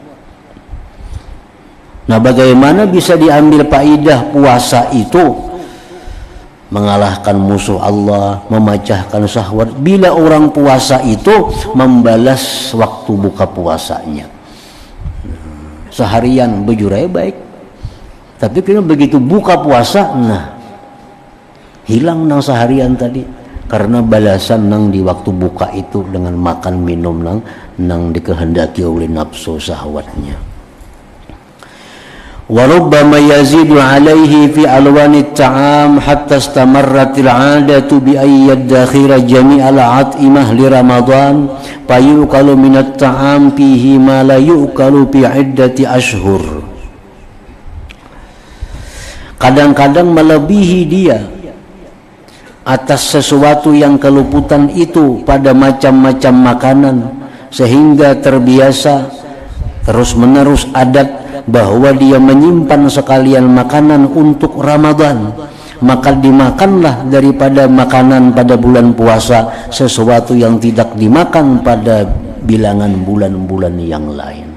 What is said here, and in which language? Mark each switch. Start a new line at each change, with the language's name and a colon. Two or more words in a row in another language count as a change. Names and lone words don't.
Indonesian: Nah, bagaimana bisa diambil faidah puasa itu mengalahkan musuh Allah, memecahkan syahwat, bila orang puasa itu membalas waktu buka puasanya. Seharian bejurai baik, tapi kalau begitu buka puasa, nah hilang nang seharian tadi, karena balasan nang di waktu buka itu dengan makan minum nang dikehendaki oleh nafsu syahwatnya.
Arabic: وربما يزيد عليه في ألوان الطعام حتى استمرت العادة بأن يدخر جميع الأطعمة لرمضان فيؤكل من الطعام فيه ما لا يؤكل في عدة أشهر.
Indonesian: Kadang-kadang melebihi dia atas sesuatu yang keluputan itu pada macam-macam makanan, sehingga terbiasa terus-menerus adat bahwa dia menyimpan sekalian makanan untuk Ramadan, maka dimakanlah daripada makanan pada bulan puasa sesuatu yang tidak dimakan pada bilangan bulan-bulan yang lain.